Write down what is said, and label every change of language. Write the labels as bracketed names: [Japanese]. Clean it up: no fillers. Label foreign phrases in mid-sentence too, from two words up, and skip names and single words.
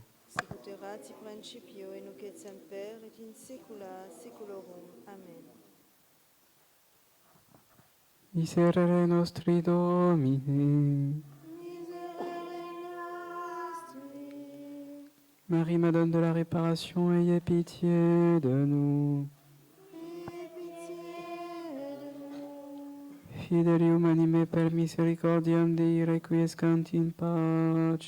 [Latin] Sicut erat in principio, et nunc et semper, et in saecula saeculorum. Amen. Miserere nostri Domine. Miserere nostri, [French] Marie, Madone de la réparation, ayez pitié de nous. aie pitié de nous. [Latin] Fidelium anime per misericordiam Dei requiescant in pace.